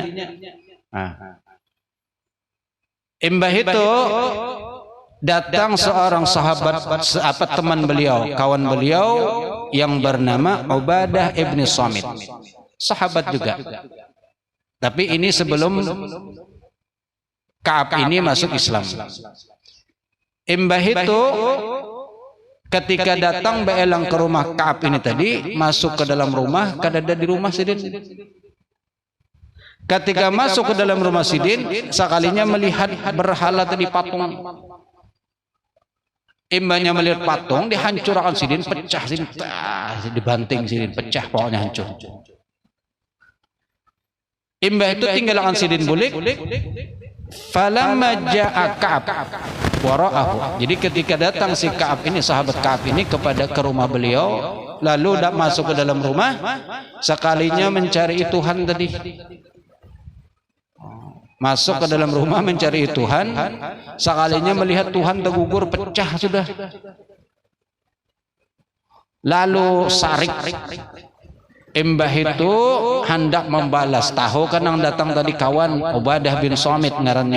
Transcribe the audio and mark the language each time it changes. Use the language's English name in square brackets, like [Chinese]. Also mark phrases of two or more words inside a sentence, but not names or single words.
[Banjar] Nah, imbah itu datang seorang sahabat, teman beliau, kawan beliau yang bernama Ubadah ibn Samit, sahabat juga. [Indonesian] Tapi ini sebelum Ka'ab ini masuk Islam. [Banjar] Imbah itu ketika datang beelang ke rumah Ka'ab ini tadi, masuk ke dalam rumah, kadada di rumah Sidin. Ketika masuk ke dalam rumah Sidin, sekalinya melihat berhala tadi patung. Imbahnya melihat patung, dihancurkan Sidin, pecah Sidin, dibanting Sidin, pecah pokoknya hancur. Imbah itu tinggalkan Sidin bulik. [Arabic] فلما جاء كعب وراءه. [Indonesian] Jadi ketika datang si Ka'ab ini, sahabat Ka'ab ini ke rumah beliau, lalu masuk ke dalam rumah, sekalinya mencari Tuhan tadi. Masuk ke dalam rumah mencari Tuhan, sekalinya melihat Tuhan tergugur, pecah sudah. [Banjar] Lalu sarik. Imbah itu hendak membalas, tahu kan yang datang tadi kawan Ubadah bin Samit ngarannya.